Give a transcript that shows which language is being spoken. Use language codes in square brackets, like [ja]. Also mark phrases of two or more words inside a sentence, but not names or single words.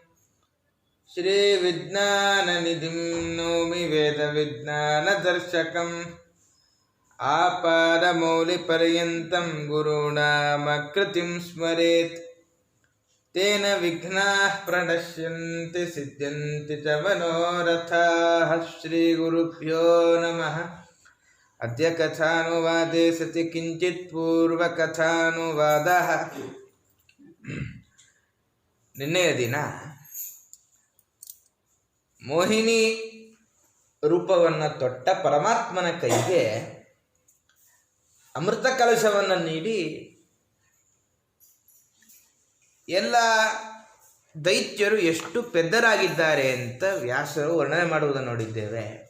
[sa] ಶ್ರೀವಿಜ್ಞಾನನಿಧಿಂ ನೌಮಿ ವೇದವಿಜ್ಞಾನದರ್ಶಕಂ ಆಪಾದಮೌಲಿಪರ್ಯಂತಂ ಗುರುಣಾಮಕೃತಿಂ ಸ್ಮರೇತ್ ತೇನ ವಿಘ್ನಾಃ ಪ್ರಣಶ್ಯಂತಿ ಸಿದ್ಧ್ಯಂತಿ ಚ ಮನೋರಥಾಃ ಶ್ರೀಗುರುಭ್ಯೋ ನಮಃ. ಅದ್ಯ ಕಥಾನುವಾದೇ ಸತಿ ಕಿಂಚಿತ್ ಪೂರ್ವಕಥಾನುವಾದಃ. [kn] ನಿನ್ನೆಯ ದಿನ ಮೋಹಿನಿ ರೂಪವನ್ನು ತೊಟ್ಟ ಪರಮಾತ್ಮನ ಕೈಗೆ ಅಮೃತ ಕಲಶವನ್ನು ನೀಡಿ ಎಲ್ಲ ದೈತ್ಯರು ಎಷ್ಟು ಪೆದ್ದರಾಗಿದ್ದಾರೆ ಅಂತ ವ್ಯಾಸರು ವರ್ಣನೆ ಮಾಡುವುದನ್ನು ನೋಡಿದ್ದೇವೆ.